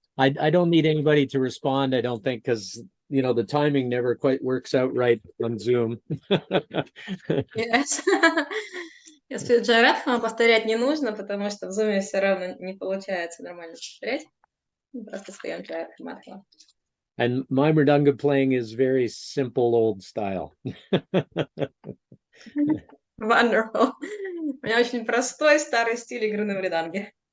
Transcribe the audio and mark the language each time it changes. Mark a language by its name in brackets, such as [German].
[English] I don't need anybody to respond, I don't think, because the timing never quite works out right on Zoom. Yes. [Russian] Если Джайрадхама повторять не нужно, потому что в зуме все равно не получается нормально повторять. Просто споем Джайрадхама. [English] And my mridanga playing is very simple old style. Wonderful. [Russian] У меня очень простой старый стиль игры на мриданге.